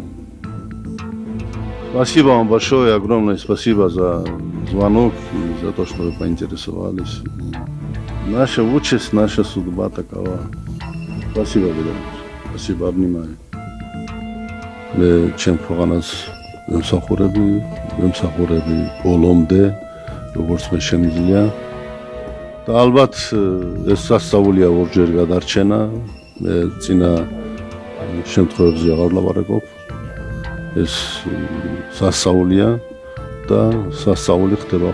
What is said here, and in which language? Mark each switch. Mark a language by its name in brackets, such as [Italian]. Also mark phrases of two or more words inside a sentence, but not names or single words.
[Russian] Спасибо вам большое, огромное спасибо за звонок и за то, что вы поинтересовались. Наша участь, наша судьба такова. Спасибо, Виталий. Спасибо, обнимаю. Чем фоганас [Georgian] вემსახურები ბოლომდე როგორც მე შემიძლია და ალბათ ეს სასწაულია ორჯერ გადარჩენა მე წინა შემთხვევებზე აღარ ვლაპარაკობ ეს სასწაულია და სასწაული ხდება